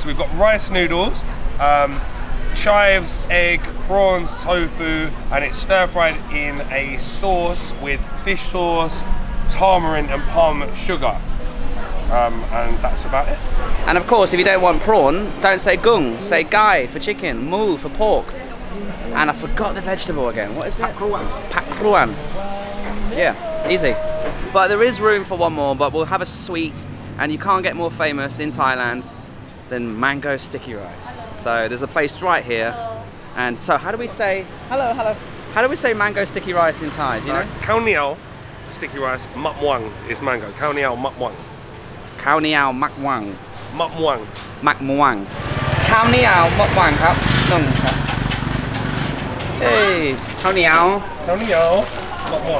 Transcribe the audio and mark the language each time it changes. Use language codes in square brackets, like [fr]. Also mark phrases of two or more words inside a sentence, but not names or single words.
[en] So we've got rice noodles, chives, egg, prawns, tofu, and it's stir-fried in a sauce with fish sauce, tamarind and palm sugar. And that's about it. And of course, if you don't want prawn, don't say gung, say gai for chicken, mu for pork. And I forgot the vegetable again. What is it? [th] ผักกวน. ผักกวน. [en] Yeah, easy. But there is room for one more, but we'll have a sweet, and you can't get more famous in Thailand than mango sticky rice. So there's a place right here. And so how do we say, hello, how do we say mango sticky rice in Thai, do you know? [th] ข้าวเหนียว, [en] sticky rice, [th] มะม่วง [en] is mango. [th] ข้าวเหนียว, มะม่วง. ข้าวเหนียว มะม่วง. มะม่วง. มะม่วง ข้าวเหนียว มะม่วง ครับ Hey, ข้าวเหนียว. ข้าวเหนียว, มะม่วง.